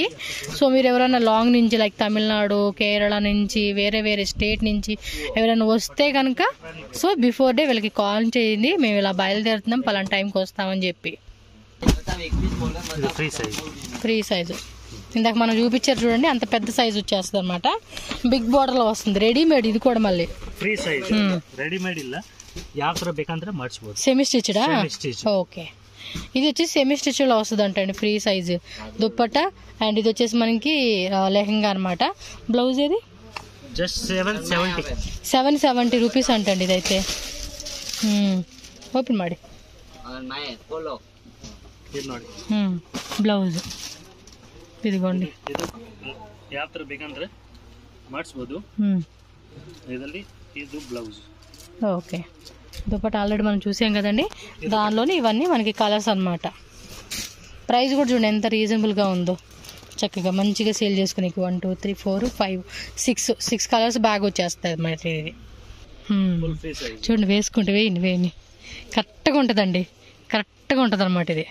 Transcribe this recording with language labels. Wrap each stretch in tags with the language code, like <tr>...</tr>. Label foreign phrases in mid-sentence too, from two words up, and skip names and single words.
<te>సో మీరు ఎవరైనా లాంగ్ నుంచి లైక్ తమిళనాడు, కేరళ నుంచి, వేరే స్టేట్ నుంచి ఎవరైనా వస్తే కనుక</te> <en>so before day</en> <te>వీళ్ళకి కాల్ చేయండి, మేము ఇలా బయలుదేరుతున్నాం పలానా టైంకి వస్తామని చెప్పి.</te> <en>free size</en> <te>ఇందాక మనం చూపించారు చూడండి, అంత పెద్ద సైజు వచ్చేస్తుంది అనమాట.</te> <en>big border</en> <te>లో వస్తుంది, రెడీమేడ్. ఇది కూడా మళ్ళీ</te> <en>free size,</en> <kn>ರೆಡಿಮೇಡ್ ಇಲ್ಲ, ಯಾವ ತರ ಬೇಕಂದ್ರೆ ಮಾಡಿಸಬಹುದು.</kn> <te>సెమీ స్టిచ్డా? ఓకే, ఇది వచ్చేసి</te> <en>semi stitch</en> <te>లో వస్తుంది అంటండి,</te> <en>free size</en> <te>దుప్పట్టా. అండ్ ఇది వచ్చేసి మనకి లెహంగా అనమాట. బ్లౌజ్ ఏది? జస్ట్ 770 రూపీస్ అంటండి ఇదైతే. ఓపెన్ ಮಾಡಿ బ్లౌజ్ ఇదిగోండి.</te> <kn>ಯಾವ ತರ ಬೇಕಂದ್ರೆ ಮಾಡಿಸಬಹುದು. ಇದರಲ್ಲಿ ಇದು ಬ್ಲೌజ్.</kn> <te>ఓకే, దుపట్టా ఆల్రెడీ మనం చూసాం కదండి, దానిలోని ఇవన్నీ మనకి కలర్స్ అన్నమాట. ప్రైస్ కూడా చూడండి ఎంత రీజనబుల్గా ఉందో, చక్కగా మంచిగా సేల్ చేసుకుని 1 2 3 4 5 6 కలర్స్ బ్యాగ్ వచ్చేస్తుంది అన్నమాట. ఇది చూడండి, వేసుకుంటే వేయండి కరెక్ట్గా ఉంటుందండి, కరెక్ట్గా ఉంటుంది అనమాట ఇది.</te>